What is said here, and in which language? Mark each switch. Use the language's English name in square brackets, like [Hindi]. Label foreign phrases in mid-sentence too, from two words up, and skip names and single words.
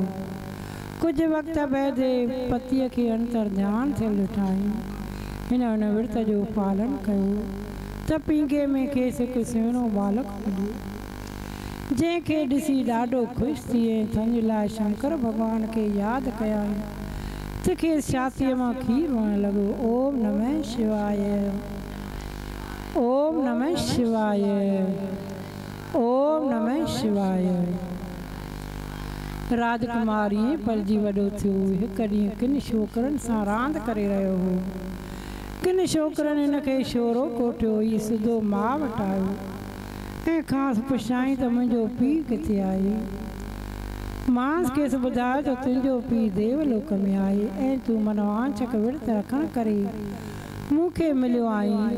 [Sindhi] कुझु वक़्त बैदि पतीअ खे अंतर ध्यानु थियल ॾिठाई। हिन विर्त जो पालन कयो त पींगे में खेसि हिकु सुहिणो बालक मिलियो, जंहिंखे ॾिसी ॾाढो ख़ुशि थिए संज लाइ शंकर भॻवान खे यादि कयाई त खेसि छातीअ मां खीरु वहणु लॻो। [Sanskrit] ओम नमः शिवाय, ओम नमः शिवाय, ओम नमः शिवाय। [Sindhi] राजकुमार ईअं पलिजी वॾो थियो। हिकु ॾींहुं किन छोकिरनि सां रांदि करे रहियो हो। किन छोकिरनि हिन खे शोरो कोठियो। हीउ सिधो मां वटि आयो ऐं ख़ासि पुछाई त मुंहिंजो पीउ किथे आहे। मांसि खेसि ॿुधायो त तुंहिंजो पीउ देवलोक में आहे ऐं तूं मनवांचक विर्त रखण करे मूंखे मिलियो आहीं।